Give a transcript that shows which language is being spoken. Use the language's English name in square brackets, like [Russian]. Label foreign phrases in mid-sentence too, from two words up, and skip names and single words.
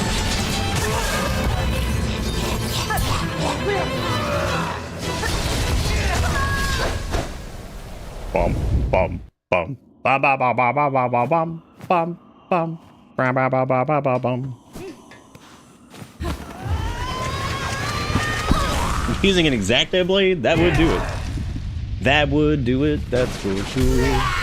[English] Bum bum bum ba ba ba ba ba ba ba bum bum bum ba ba ba ba ba ba bum. Using an X-Acto blade, that would do it. That would do it, that's for sure.